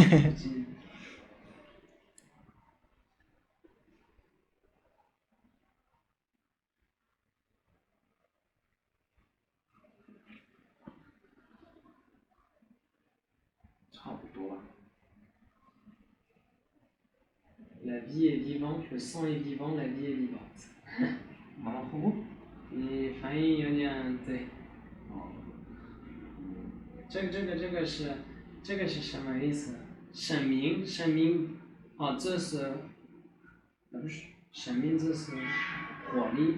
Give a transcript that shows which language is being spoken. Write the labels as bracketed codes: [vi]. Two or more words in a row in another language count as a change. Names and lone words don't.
[zh] 差不多。 [fr] La vie est vivante, le sang est vivant, la vie est vivante. [zh] 马马虎虎。你翻译有点对。这个是什么意思？神明，哦，这是生命就是活力。